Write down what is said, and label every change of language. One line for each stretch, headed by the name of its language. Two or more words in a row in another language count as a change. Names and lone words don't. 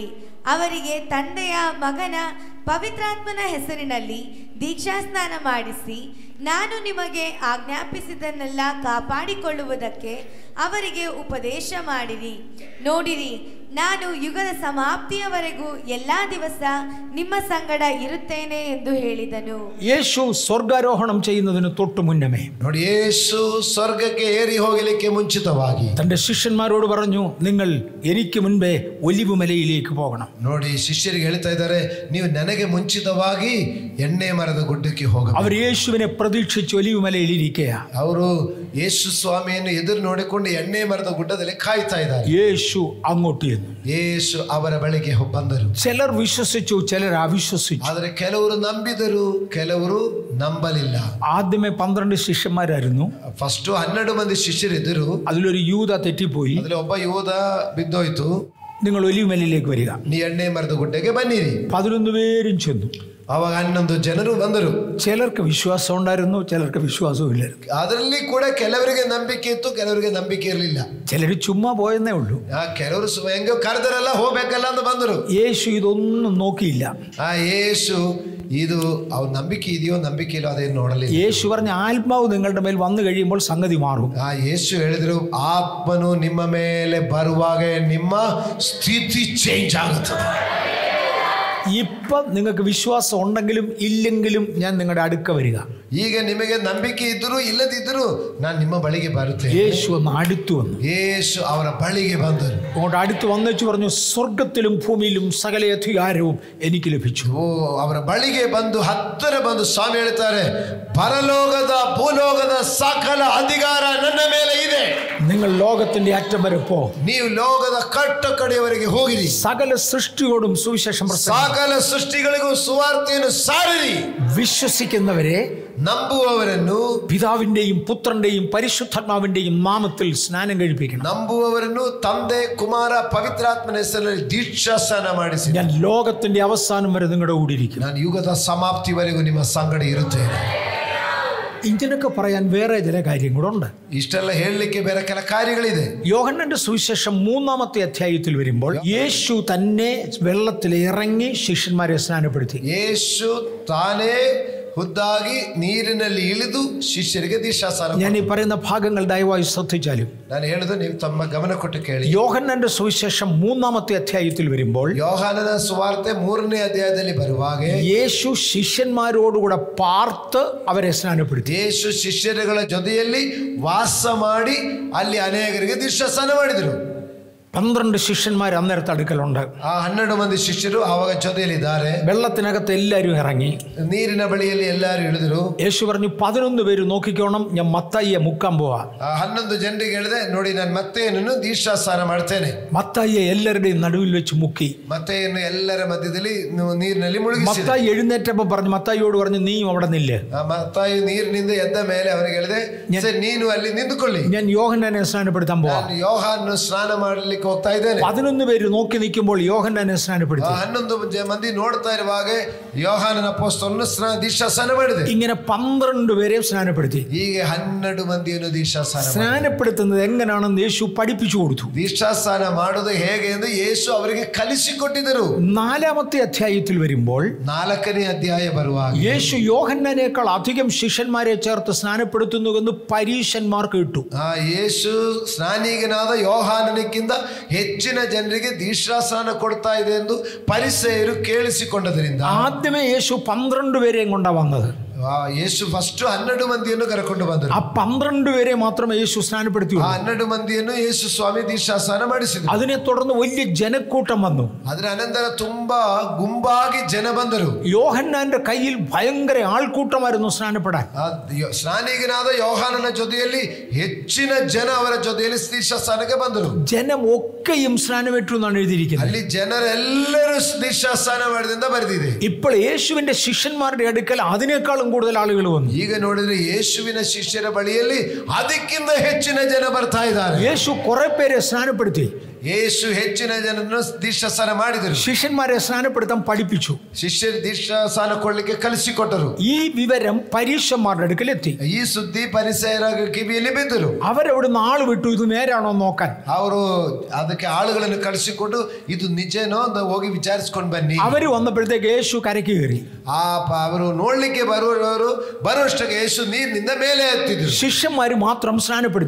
Kannada: ಅವರಿಗೆ ತಂದೆಯ, ಮಗನ, ಪವಿತ್ರಾತ್ಮನ ಹೆಸರಿನಲ್ಲಿ ದೀಕ್ಷಾಸ್ನಾನ ಮಾಡಿಸಿ, ನಾನು ನಿಮಗೆ ಆಜ್ಞಾಪಿಸಿದ್ದನ್ನೆಲ್ಲ ಕಾಪಾಡಿಕೊಳ್ಳುವುದಕ್ಕೆ ಅವರಿಗೆ ಉಪದೇಶ ಮಾಡಿರಿ. ನೋಡಿರಿ, ನಾನು ಯುಗದ ಸಮಾಪ್ತಿಯವರೆಗೂ ಎಲ್ಲಾ ದಿವಸ ನಿಮ್ಮ ಸಂಗಡ ಇರುತ್ತೇನೆ ಎಂದು ಹೇಳಿದನು.
Malayalam: യേശു സ്വർഗാരോഹണം ചെയ്യുന്നതിന് തൊട്ടു മുന്നമേ,
Kannada: ನೋಡಿ, ಯೇಸು ಸ್ವರ್ಗಕ್ಕೆ ಏರಿ ಹೋಗಲಿಕ್ಕೆ ಮುಂಚಿತವಾಗಿ
Malayalam: തന്റെ ശിഷ്യന്മാരോട് പറഞ്ഞു, നിങ്ങൾ എനിക്ക് മുൻപേ ഒലിവ് മലയിലേക്ക് പോകണം.
Kannada: ನೋಡಿ, ಶಿಷ್ಯರಿಗೆ ಹೇಳ್ತಾ ಇದ್ದಾರೆ, ನೀವು ನನಗೆ ಮುಂಚಿತವಾಗಿ ಎಣ್ಣೆ ಮರದ ಗುಡ್ಡಕ್ಕೆ ಹೋಗಬೇಕು.
Malayalam: അവർ യേശുവിനെ പ്രതീക്ഷിച്ച് ഒലിവ് മലയിൽ ഇരിക്കുക.
Kannada: ಅವರು ಯೇಸು ಸ್ವಾಮಿಯನ್ನು ಎದುರು ನೋಡಿಕೊಂಡು ಎಣ್ಣೆ ಮರದ ಗುಡ್ಡದಲ್ಲಿ ಕಾಯ್ತಾ ಇದ್ದಾರೆ.
Malayalam: യേശു അങ്ങോട്ട് ചെന്നു.
Kannada: ಯೇಸು ಅವರ ಬಳಿಗೆ ಬಂದರು.
Malayalam: ചിലർ വിശ്വസിച്ചു, ചിലർ അവിശ്വസിച്ചു.
Kannada: ಆದರೆ ಕೆಲವರು ನಂಬಿದರು, ಕೆಲವರು ನಂಬಲಿಲ್ಲ.
Malayalam: ആദ്യമേ 12 ശിഷ്യന്മാരായിരുന്നു.
Kannada: ಫಸ್ಟ್ 12 ಮಂದಿ ಶಿಷ್ಯರಿದ್ದರು.
Malayalam: അതിലൊരു യൂദ തെറ്റിപ്പോയി.
Kannada: ಅದ್ರಲ್ಲಿ ಒಬ್ಬ ಯೂದ ಬಿದ್ದೋಯ್ತು.
Malayalam: നിങ്ങൾ ഒലിവ് മലയിലേക്ക് വരിക.
Kannada: ನೀ ಎಣ್ಣೆ ಮರದ ಗುಡ್ಡೆಗೆ ಬನ್ನಿರಿ.
Malayalam: 11 പേരും ചെന്നു.
Kannada: ಆವಾಗ 11 ಜನರು ಬಂದರು.
Malayalam: ചിലർക്ക് വിശ്വാസം ഉണ്ടായിരുന്നു, ചിലർക്ക് വിശ്വാസവും ഇല്ലായിരുന്നു.
Kannada: ಅದರಲ್ಲಿ ಕೂಡ ಕೆಲವರಿಗೆ ನಂಬಿಕೆ ಇತ್ತು, ಕೆಲವರಿಗೆ ನಂಬಿಕೆ ಇರಲಿಲ್ಲ.
Malayalam: ചിലർ ചുമ്മാ പോയെന്നേ ഉള്ളൂ.
Kannada: ಕೆಲವರು ಹೆಂಗೋ ಕರೆದರೆಲ್ಲ ಹೋಗ್ಬೇಕಲ್ಲ ಅಂತ ಬಂದರು.
Malayalam: യേശു ഇതൊന്നും നോക്കിയില്ല.
Kannada: ಯೇಸು ಇದು ಅವ್ರ ನಂಬಿಕೆ ಇದೆಯೋ ನಂಬಿಕೆ ಇಲ್ಲೋ ಅದೇನು ನೋಡಲಿಲ್ಲ.
Malayalam: യേശു പറഞ്ഞ ആത്മാവ് നിങ്ങളുടെ മേൽ വന്നു കഴിയുമ്പോൾ സംഗതി മാറും.
Kannada: ಯೇಸು ಹೇಳಿದ್ರು, ಆತ್ಮನು ನಿಮ್ಮ ಮೇಲೆ ಬರುವಾಗ ನಿಮ್ಮ ಸ್ಥಿತಿ ಚೇಂಜ್ ಆಗುತ್ತದೆ.
Malayalam: ഇപ്പം നിങ്ങൾക്ക് വിശ്വാസം ഉണ്ടെങ്കിലും ഇല്ലെങ്കിലും ഞാൻ നിങ്ങളുടെ അടുക്ക വരിക.
Kannada: ಈಗ ನಿಮಗೆ ನಂಬಿಕೆ ಇದ್ದರೂ ಇಲ್ಲದಿದ್ದರೂ ನಾನು ನಿಮ್ಮ ಬಳಿಗೆ ಬರುತ್ತೇನೆ.
Malayalam: യേശു ഒന്ന് അടുത്തു വന്നു.
Kannada: യേശു ಅವರ ಬಳಿಗೆ ಬಂದರು.
Malayalam: അങ്ങോട്ട് അടുത്ത് വന്നു പറഞ്ഞു, സ്വർഗത്തിലും ഭൂമിയിലും സകല അധികാരവും എനിക്ക് ലഭിച്ചു.
Kannada: ಅವರ ಬಳಿಗೆ ಬಂದು ಹತ್ತಿರ ಬಂದು ಸ್ವಾಮಿ ಹೇಳ್ತಾರೆ, ಪರಲೋಕದ ಭೂಲೋಕದ ಸಕಲ ಅಧಿಕಾರ ನನ್ನ ಮೇಲೆ ಇದೆ.
Malayalam: നിങ്ങൾ ലോകത്തിന്റെ അറ്റം വരെ പോ.
Kannada: ನೀವು ಲೋಕದ ಕಟ್ಟ ಕಡೆಯವರೆಗೆ ಹೋಗಿರಿ.
Malayalam: സകല സൃഷ്ടിയോടും സുവിശേഷം പ്രസംഗിക്കുക.
Kannada: ಸಕಲ ಸೃಷ್ಟಿಗಳಿಗೂ ಸುವಾರ್ತೆಯನ್ನು ಸಾರಿರಿ.
Malayalam: വിശ്വസിക്കുന്നവരെ,
Kannada: ನಂಬುವವರನ್ನು
Malayalam: പിതാവിന്റെയും പുത്രന്റെയും പരിശുദ്ധാത്മാവിന്റെയും നാമത്തിൽ സ്നാനം കഴിപ്പിക്കണം.
Kannada: ನಂಬುವವರನ್ನು ತಂದೆ ಕುಮಾರ ಪವಿತ್ರಾತ್ಮನ ಹೆಸರಿನಲ್ಲಿ ದೀಕ್ಷಾಸ್ನಾನ ಮಾಡಿಸಿ.
Malayalam: ഞാൻ ലോകത്തിന്റെ അവസാനം വരെ നിങ്ങളുടെ കൂടെ ഇരിക്കും.
Kannada: ನಾನು ಯುಗದ ಸಮಾಪ್ತಿವರೆಗೂ ನಿಮ್ಮ ಸಂಗಡ ಇರುತ್ತೇನೆ.
Malayalam: ഇതിനൊക്കെ പറയാൻ വേറെ ചില കാര്യങ്ങളുണ്ട്.
Kannada: ಇಷ್ಟೆಲ್ಲ ಹೇಳಲಿಕ್ಕೆ ಬೇರೆ ಕೆಲ ಕಾರ್ಯಗಳಿದೆ.
Malayalam: യോഹന്നാന്റെ സുവിശേഷം 3-ാമത്തെ അധ്യായത്തിൽ വരുമ്പോൾ യേശു തന്നെ വെള്ളത്തിൽ ഇറങ്ങി ശിഷ്യന്മാരെ സ്നാനപ്പെടുത്തി.
Kannada: ಯೇಸು ತಾನೇ ಖುದ್ದಾಗಿ ನೀರಿನಲ್ಲಿ ಇಳಿದು ಶಿಷ್ಯರಿಗೆ ದೀಕ್ಷಾಸ್ನಾನ.
Malayalam: ഞാൻ ഈ പറയുന്ന ഭാഗങ്ങൾ ദയവായി ശ്രദ്ധിച്ചാലും,
Kannada: ನಾನು ಹೇಳುದು ನೀವು ತಮ್ಮ ಗಮನ ಕೊಟ್ಟು ಕೇಳಿ.
Malayalam: യോഹന്നാന്റെ സുവിശേഷം 3-ാമത്തെ അധ്യായത്തിൽ വരുമ്പോൾ
Kannada: ಯೋಹಾನನ ಸುವಾರ್ತೆ 3ನೇ ಅಧ್ಯಾಯದಲ್ಲಿ ಬರುವಾಗ
Malayalam: യേശു ശിഷ്യന്മാരോടുകൂടെ പാർത്ത് അവരെ സ്നാനപ്പെടുത്തി.
Kannada: ಯೇಸು ಶಿಷ್ಯರುಗಳ ಜೊತೆಯಲ್ಲಿ ವಾಸ ಮಾಡಿ ಅಲ್ಲಿ ಅನೇಕರಿಗೆ ದೀಕ್ಷಾಸ್ನಾನ ಮಾಡಿದರು.
Malayalam: 12 ശിഷ്യന്മാർ അന്നേരത്തെ അടുക്കലുണ്ട്.
Kannada: ಆ 12 ಮಂದಿ ಶಿಷ್ಯರು ಆವಾಗ ಜೊತೆಯಲ್ಲಿದ್ದಾರೆ.
Malayalam: വെള്ളത്തിനകത്ത് എല്ലാവരും ഇറങ്ങി
Kannada: ನೀರಿನ ಬಳಿಯಲ್ಲಿ ಎಲ್ಲರೂ ಇಳಿದರು.
Malayalam: യേശു പറഞ്ഞു, 11 പേര് നോക്കിക്കോണം, ഞാൻ മത്തായിയെ മുക്കാൻ പോവാ.
Kannada: 11 ಜನರಿಗೆ ಹೇಳಿದೆ, ನೋಡಿ ನಾನು ಮತ್ತೆಯನ್ನು ದೀಕ್ಷಾಸ್ನಾನ ಮಾಡ್ತೇನೆ.
Malayalam: മത്തായിയെ എല്ലാവരുടെയും നടുവിൽ വെച്ച് മുക്കി.
Kannada: ಮತ್ತೆಯನ್ನು ಎಲ್ಲರ ಮಧ್ಯದಲ್ಲಿ ನೀರಿನಲ್ಲಿ ಮುಳುಗಿಸಿ.
Malayalam: മത്തായി എഴുന്നേറ്റപ്പോ പറഞ്ഞു, മത്തായിയോട് പറഞ്ഞു, നീയും അവിടെ നില്ല്.
Kannada: ಮತ್ತಾಯಿ ನೀರಿನಿಂದ ಎದ್ದ ಮೇಲೆ ಅವರಿಗೆ ಹೇಳಿದೆ, ನೀನು ಅಲ್ಲಿ ನಿಂತುಕೊಳ್ಳಿ,
Malayalam: ഞാൻ യോഹന്നാനെ സ്നാനപ്പെടുത്താൻ പോവാ.
Kannada: ಯೋಹಾನನು ಸ್ನಾನ ಮಾಡಲಿಕ್ಕೆ ಹೋಗ್ತಾ ಇದ್ದೇನೆ.
Malayalam: 11 പേര് നോക്കി നിൽക്കുമ്പോൾ യോഹന്നാനെ സ്നാനപ്പെടുത്തി.
Kannada: 11 ಮಂದಿ ನೋಡ್ತಾ ಇರುವಾಗ ಯೋಹಾನನ ಅಪೊಸ್ತಲನು ದೀಕ್ಷಾಸ್ನಾನ ಮಾಡಿದೆ.
Malayalam: ഇങ്ങനെ 12 പേരെ സ്നാനപ്പെടുത്തി.
Kannada: ಹೀಗೆ 12 ಮಂದಿಯನ್ನು ದೀಕ್ಷಾಸ್ನಾನ
Malayalam: സ്നാനപ്പെടുത്തുന്നത് എങ്ങനെയാണെന്ന് യേശു പഠിപ്പിച്ചു കൊടുത്തു.
Kannada: ದೀಕ್ಷಾಸ್ನಾನ ಮಾಡುವುದು ಹೇಗೆ ಎಂದು ಯೇಸು ಅವರಿಗೆ ಕಲಿಸಿಕೊಟ್ಟಿದ್ದರು.
Malayalam: 4-ാമത്തെ അധ്യായത്തിൽ വരുമ്പോൾ
Kannada: 4ನೇ ಅಧ್ಯಾಯ ಬರುವಾಗ
Malayalam: യേശു യോഹന്നാനേക്കാൾ അധികം ശിഷ്യന്മാരെ ചേർത്ത് സ്നാനപ്പെടുത്തുന്നുവെന്ന് പരീശന്മാർ കേട്ടു.
Kannada: ಯೇಸು ಸ್ನಾನಿಗನಾದ ಯೋಹಾನನಿಗಿಂತ ಹೆಚ್ಚಿನ ಜನರಿಗೆ ದೀಕ್ಷಾಸ್ನಾನ ಕೊಡ್ತಾ ಇದೆ ಎಂದು ಪರಿಸೇಯರು ಕೇಳಿಸಿಕೊಂಡದರಿಂದ
Malayalam: ആദ്യമേ യേശു 12 പേരെയും കൊണ്ടാ വന്നത്.
Kannada: ಯೇಸು ಫಸ್ಟ್ 12 ಮಂದಿಯನ್ನು ಕರೆಕೊಂಡು ಬಂದರು.
Malayalam: ആ 12 പേരെ മാത്രമേ യേശു സ്നാനപ്പെടുത്തി.
Kannada: 12 ಮಂದಿಯನ್ನು ಯೇಸು ಸ್ವಾಮಿ ದೀಕ್ಷಾಸ್ನಾನ ಮಾಡಿಸಿದರು.
Malayalam: അതിനെ തുടർന്ന് വലിയ ജനക്കൂട്ടം വന്നു.
Kannada: ಅದರ ಅನಂತರ ತುಂಬಾ ಗುಂಪಾಗಿ ಜನ ಬಂದರು.
Malayalam: യോഹന്നാന്റെ കയ്യിൽ ഭയങ്കര ആൾക്കൂട്ടമായിരുന്നു സ്നാനപ്പെടാൻ.
Kannada: ಸ್ನಾನಿಗನಾದ ಯೋಹಾನನ ಜೊತೆಯಲ್ಲಿ ಹೆಚ್ಚಿನ ಜನ ಅವರ ಜೊತೆಯಲ್ಲಿ ದೀಕ್ಷಾಸ್ನಾನಕ್ಕೆ ಬಂದರು.
Malayalam: ജനം ഒക്കെയും സ്നാനമേറ്റു എന്നാണ് എഴുതിയിരിക്കുന്നത്.
Kannada: ಅಲ್ಲಿ ಜನರೆಲ್ಲರೂ ದೀಕ್ಷಾಸ್ನಾನ ಮಾಡಿದಿಂದ ಬರೆದಿದೆ.
Malayalam: ഇപ്പോൾ യേശുവിന്റെ ശിഷ്യന്മാരുടെ അടുക്കൽ അതിനേക്കാളും കൂടുതൽ ആളുകൾ വന്നു.
Kannada: ಈಗ ನೋಡಿದ್ರೆ ಯೇಸುವಿನ ಶಿಷ್ಯರ ಬಳಿಯಲ್ಲಿ ಅದಕ್ಕಿಂತ ಹೆಚ್ಚಿನ ಜನ ಬರ್ತಾ ಇದ್ದಾರೆ.
Malayalam: യേശു കുറെ പേരെ സ്നാനപ്പെടുത്തി.
Kannada: ಯೇಸು ಹೆಚ್ಚಿನ ಜನರನ್ನು ದೀಕ್ಷಾಸ್ನಾನ ಮಾಡಿದರು.
Malayalam: ശിഷ്യന്മാരെ സ്നാനപ്പെടുത്താൻ പഠിപ്പിച്ചു.
Kannada: ಶಿಷ್ಯರು ದೀಕ್ಷಾಸ್ನಾನ ಕೊಡ್ಲಿಕ್ಕೆ ಕಲಿಸಿಕೊಟ್ಟರು.
Malayalam: ഈ വിവരം പരീശന്മാരുടെ അടുക്കലെത്തി.
Kannada: ಈ ಸುದ್ದಿ ಪರಿಸೇಯರ ಕಿವಿಯಲ್ಲಿ ಬಿದ್ದರು.
Malayalam: അവരവിടുന്ന് ആൾ വിട്ടു ഇത് നേരാണോ നോക്കാൻ.
Kannada: ಅವರು ಅದಕ್ಕೆ ಆಳುಗಳನ್ನು ಕಳಿಸಿಕೊಂಡು ಇದು ನಿಜನೋ ಅಂತ ಹೋಗಿ ವಿಚಾರಿಸಿಕೊಂಡು ಬನ್ನಿ.
Malayalam: ಅವರು വന്നപ്പോഴത്തേക്ക് യേശു കരയ്ക്ക് കയറി.
Kannada: ಅವರು ನೋಡ್ಲಿಕ್ಕೆ ಬರುವಷ್ಟಕ್ಕೆ ಯೇಸು ನೀರಿನಿಂದ ಮೇಲೆ ಎತ್ತಿದ್ರು.
Malayalam: ശിഷ്യന്മാര് മാത്രം സ്നാനപ്പെടുത്തി.